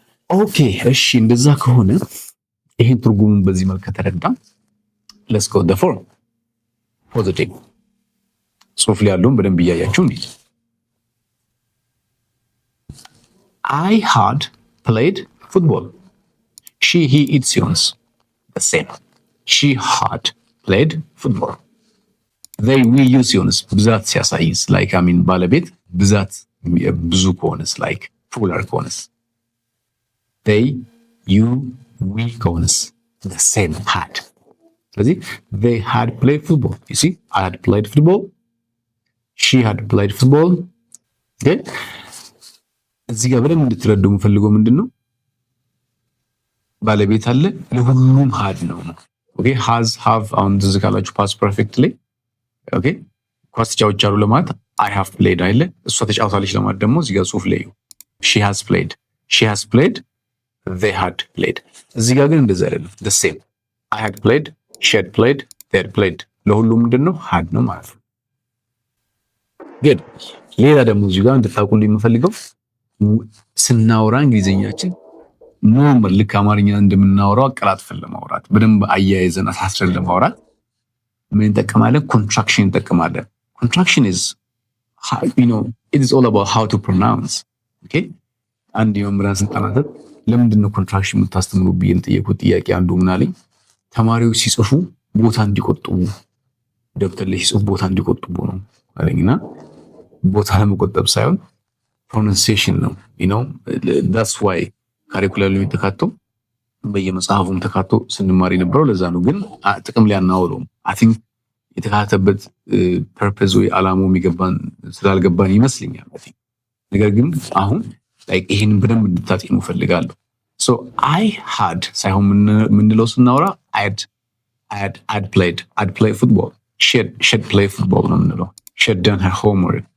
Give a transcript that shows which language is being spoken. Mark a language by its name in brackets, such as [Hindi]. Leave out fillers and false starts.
[Amharic] ኦኬ እሺ እንደዛ ከሆነ ይሄን ትርጉሙን በዚህ መልኩ ከተረዳን [English] let's go the form positive [Amharic] ጽሁፍ ላይ ያለውን በደንብ እያያችሁ እንዴ [English] I had played football. She, he, it [Amharic] ሲሆንስ [English] the same. She had played football. They we use [Amharic] ሲሆንስ ብዛት ሲያሳይስ [English] like I mean [Amharic] ባለቤት ብዛት ብዙ ከሆነስ [English] like plural ከሆነስ they you we ከሆነስ the same had. ስለዚህ they had played football. You see, I had played football. She had played football. Okay? [Amharic] እዚህ ጋር በደንብ እንድትረዱ የምፈልገው ምንድነው ባለቤት አለ ለሁሉም had ነው። ኦኬ has have አሁን ትዝ ካላችሁ past perfect ላይ ኦኬ ኳስ ተጫውቻለሁ ለማለት [English] I have played [Amharic] አይደለ እሷ ተጫውታለች ለማለት ደግሞ እዚህ ጋር ጽሁፍ ላይ she [English] has played they had played [Amharic] እዚህ ጋር ግን እንደዛ አይደለም [English] the same I had played [Amharic] she had played they had played ለሁሉም ምንድነው had ነው ማለት ነው። good ሌላ ደግሞ እዚህ ጋር እንድታውቁልኝ የምፈልገው ስናወራ እንግሊዘኛችን ኖርማል ልክ አማርኛ እንደምናወራው አቀላጥፈን ለማውራት በደንብ አያይዘን አሳስረን ለማውራት ምን እንጠቀማለን? ኮንትራክሽን እንጠቀማለን። [English] ኮንትራክሽን is you know it is all about how to pronounce. [Amharic] okay አንድ የመምህራን ስልጠናት ለምንድን ነው ኮንትራክሽን የምታስተምሩ ብዬ ጠየቁት። ጥያቄ አንዱ ምን አለኝ ተማሪዎች ሲጽፉ ቦታ እንዲቆጥቡ ደብተር ላይ ሲጽፉ ቦታ እንዲቆጥቡ ነው አለኝና ቦታ ለመቆጠብ ሳይሆን pronunciation ነው [English] you know that's why [Amharic] ካሪኩለም ላይ ተካቶ በየመጽሐፉም ተካቶ ስንማር የነበረው ለዛ ነው። ግን ጥቅም ላይ አናውለው I think የተካተበት ፐርፐዝ ወይ አላማው የሚገባን ስላልገባን ይመስልኛል። ነገር ግን አሁን like ይሄን በደንብ እንድታጤኑ ፈልጋለሁ። [English] so I had [Amharic] ሳይሆን ምንለው ስናወራ [English] I'd played football. She'd played football [Amharic] ነው ምንለው። [English] She'd done her homework.